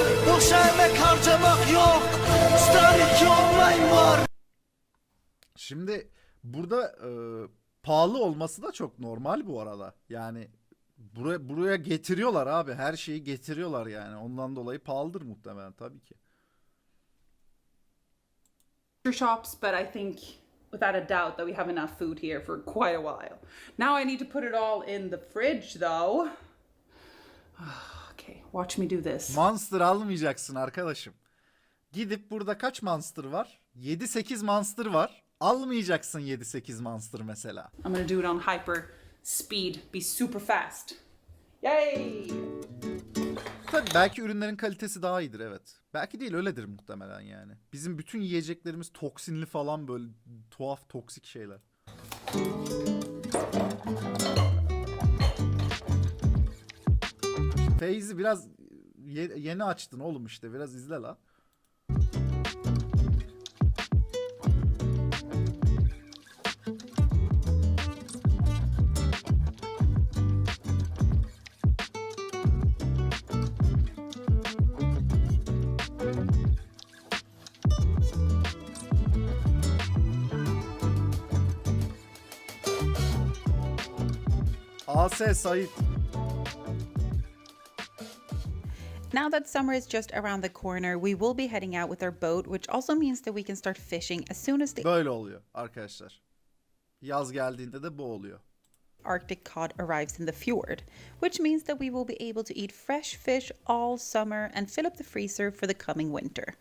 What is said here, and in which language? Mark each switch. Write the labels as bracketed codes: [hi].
[tr] Boşa emek harcamak yok. Star 2 Online var. Şimdi burada pahalı olması da çok normal bu arada. Yani buraya getiriyorlar abi. Her şeyi getiriyorlar yani. Ondan dolayı pahalıdır muhtemelen tabii ki. [en] shops, but I think without a doubt that we have enough food here for quite a while. Now I need to put it all in the fridge though. Okay, watch me do this. [tr] Monster almayacaksın arkadaşım. Gidip burada kaç monster var? 7-8 monster var. Almayacaksın 7-8 monster mesela. [en] I'm gonna do it on hyper speed, be super fast. Yay! [tr] Tabii belki ürünlerin kalitesi daha iyidir, evet. Belki değil, öyledir muhtemelen yani. Bizim bütün yiyeceklerimiz toksinli falan, böyle tuhaf toksik şeyler. Feyzi biraz yeni açtın oğlum, işte biraz izle la. AS Sait. [en] Now that summer is just around the corner, we will be heading out with our boat, which also means that we can start fishing as soon as the [tr] Böyle oluyor arkadaşlar. Yaz geldiğinde de bu oluyor. [en] Arctic cod arrives in the fjord, which means that we will be able to eat fresh fish all summer and fill up the freezer for the coming winter.